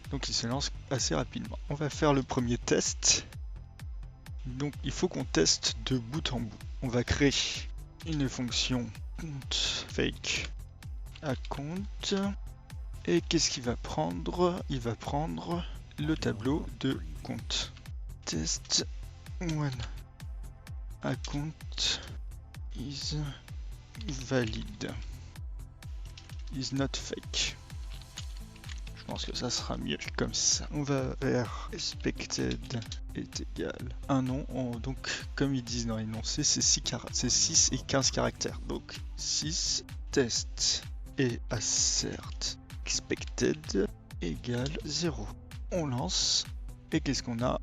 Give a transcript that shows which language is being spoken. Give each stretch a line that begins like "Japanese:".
French: Donc il se lance assez rapidement. On va faire le premier test. Donc il faut qu'on teste de bout en bout. On va créer une fonction compte fake account. Et qu'est-ce qu'il va prendre? Il va prendre le tableau de compte.
English: Test one account is valid. Is not fake.
French: Je pense que ça sera mieux comme ça. On va faire expected est égal un nom. Donc comme ils disent dans l'énoncé, c'est 6 et 15 caractères. Donc 6 test et assert expected égale 0. On lance. Et qu'est-ce qu'on a?